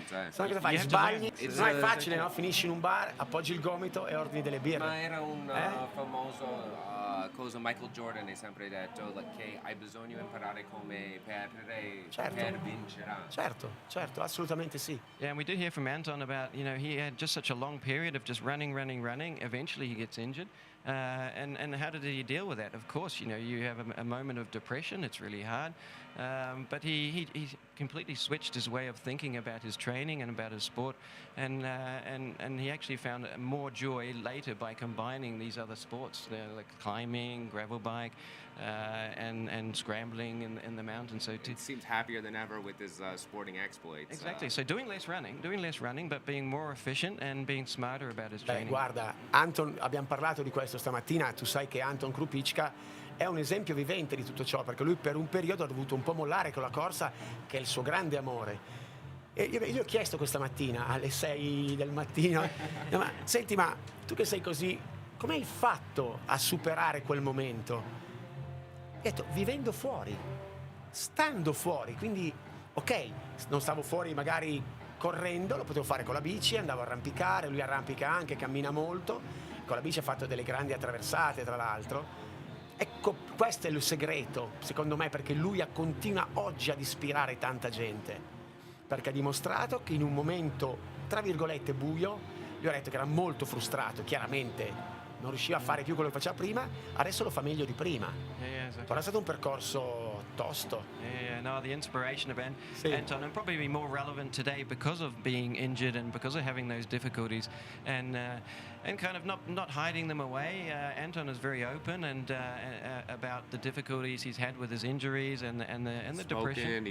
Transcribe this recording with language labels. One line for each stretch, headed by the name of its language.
Italian: Sai cosa fai?
English: You have to
Italian: Sbagli,
English: learn.
Italian: non è facile, no? Finisci in un bar, appoggi il gomito e ordini delle birre. Ma era un famoso cosa Michael Jordan è sempre detto che hai bisogno imparare come perdere per vincere. Certo, assolutamente sì.
English: Yeah, and we did hear from Anton about, he had just such a long period of just running. Eventually he gets injured. And how did he deal with that? Of course, you have a moment of depression. It's really hard. But he completely switched his way of thinking about his training and about his sport. And he actually found more joy later by combining these other sports, like climbing, gravel bike, and scrambling in the mountains. So He seems happier than ever with his sporting exploits. Exactly. So doing less running, but being more efficient and being smarter about his training.
Italian: Guarda, Anton, abbiamo parlato di questo stamattina. Tu sai che Anton Krupicka è un esempio vivente di tutto ciò, perché lui per un periodo ha dovuto un po' mollare con la corsa, che è il suo grande amore. E io gli ho chiesto questa mattina alle 6 del mattino, ma senti, ma tu che sei così, come hai fatto a superare quel momento? Ho detto, vivendo fuori, stando fuori, quindi ok, non stavo fuori magari correndo, lo potevo fare con la bici, andavo a arrampicare, lui arrampica anche, cammina molto, con la bici ha fatto delle grandi attraversate tra l'altro. Ecco, questo è il segreto, secondo me, perché lui continua oggi ad ispirare tanta gente, perché ha dimostrato che in un momento, tra virgolette, buio, gli ho detto che era molto frustrato, chiaramente non riusciva a fare più quello che faceva prima, adesso lo fa meglio di prima.
English: Exactly.
Italian: Però è stato un percorso tosto.
English: No, the inspiration of Anton, and probably more relevant today because of being injured and because of having those difficulties, and kind of not hiding them away. Anton is very open and about the difficulties he's had with his injuries and the depression.